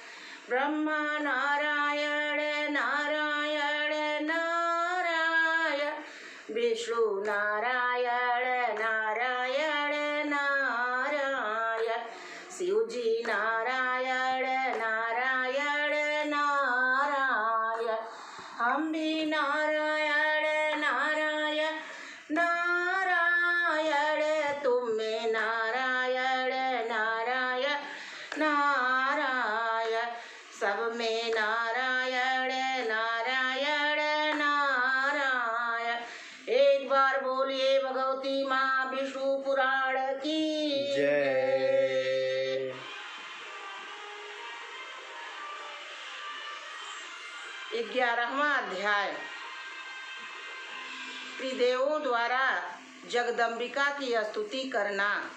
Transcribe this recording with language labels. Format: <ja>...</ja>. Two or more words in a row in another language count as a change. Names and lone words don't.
<hi>ब्रह्मा नारायण नारायण नारायण विष्णु नारायण नारायण नारायण शिवजी नारायण नारायण नारायण हम भी नारायण नारायण नारायण तुम में नारायण नारायण नारायण सब में नारायण नारायण नारायण। एक बार बोलिए भगवती माँ विष्णु पुराण की जय। 11वां अध्याय त्रिदेवों द्वारा जगदम्बिका की स्तुति करना।</hi>